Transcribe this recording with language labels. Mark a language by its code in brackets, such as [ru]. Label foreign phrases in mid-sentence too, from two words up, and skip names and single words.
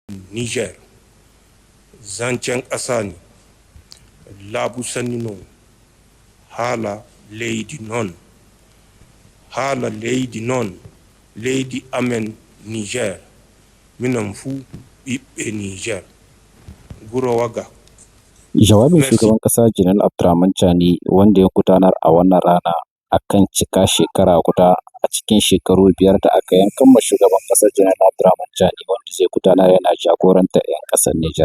[ff] Niger, [ha] zancen ƙasa ne, [ff] labu sanino, hala leydi non, hala leydi non, leydi amen Niger, minan fu ɓiɓɓe Niger, guro waga. [ha] Jawabin shugaban ƙasa Janar Abdurrahman Chani wanda ya gudanar a wannan rana akan cika shekara guda a cikin shekaru 5 da aka yankan ma shugaban ƙasar Janar Abdurrahman Chani wanda zai gudanar yana jagorantar 'yan ƙasar Nijar.